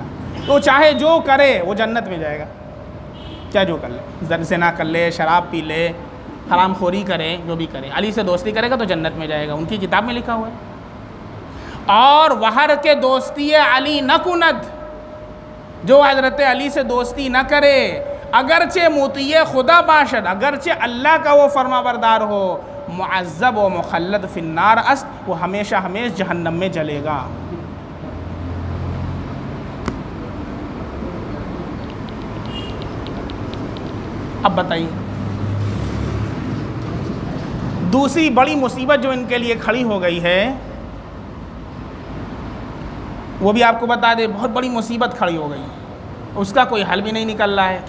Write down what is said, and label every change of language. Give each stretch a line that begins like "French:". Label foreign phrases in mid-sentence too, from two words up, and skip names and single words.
Urdu: تو چاہے جو کرے وہ جنت میں جائے گا، کیا جو کر لے، زنا کر لے، شراب پی لے، حرام خوری کرے، جو بھی کرے، علی سے دوستی کرے گا تو جنت میں جائے گا. ان کی کتاب میں لکھا ہوا ہے. اور
Persian: وہر کے دوستی علی نہ کند،
Urdu: جو حضرت علی سے دوستی نہ کرے،
Persian: اگرچہ مطیع خدا باشد،
Urdu: اگرچہ اللہ کا وہ فرما بردار ہو،
Persian: معذب و مخلد فی النار است،
Urdu: وہ ہمیشہ جہنم میں جلے گا. اب بتائیے دوسری بڑی مصیبت جو ان کے لیے کھڑی ہو گئی ہے، وہ بھی آپ کو بتا دے بہت بڑی مصیبت کھڑی ہو گئی، اس کا کوئی حل بھی نہیں نکل رہا ہے۔